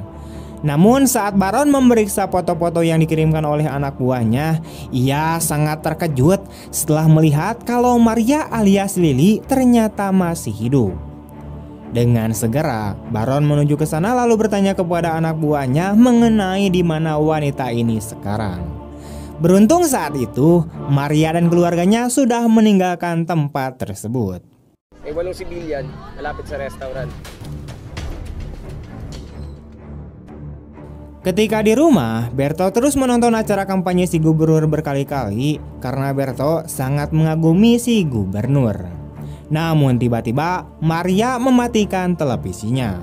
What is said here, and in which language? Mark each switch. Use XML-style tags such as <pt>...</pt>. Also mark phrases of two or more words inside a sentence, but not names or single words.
<id>Namun saat Baron memeriksa foto-foto yang dikirimkan oleh anak buahnya, ia sangat terkejut setelah melihat kalau Maria alias Lily ternyata masih hidup. Dengan segera, Baron menuju ke sana lalu bertanya kepada anak buahnya mengenai di mana wanita ini sekarang. Beruntung saat itu, Maria dan keluarganya sudah meninggalkan tempat tersebut.</id> <tl>May 8 sibilyan malapit sa restaurant.</tl> <id>Ketika di rumah, Berto terus menonton acara kampanye si gubernur berkali-kali karena Berto sangat mengagumi si gubernur. Namun tiba-tiba Maria mematikan televisinya.</id>